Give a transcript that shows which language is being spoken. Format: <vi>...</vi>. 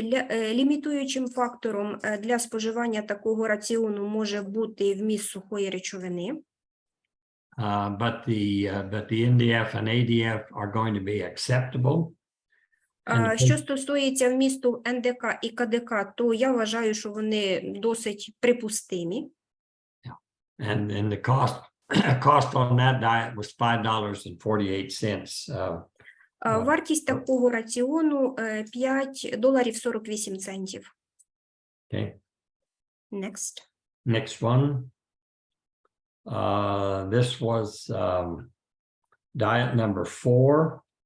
<uk>Лімітуючим фактором для споживання такого раціону може бути вміст сухої речовини.</uk> <en>But the NDF and ADF are going to be acceptable.</en> <uk>Що стосується вмісту НДК і КДК, то я вважаю, що вони досить припустимі.</uk> <en>And the cost on that diet was $5.48.</en> <uk>Вартість такого раціону $5.48.</uk> <en>Okay. Next. Next one. This was diet number 4.</en>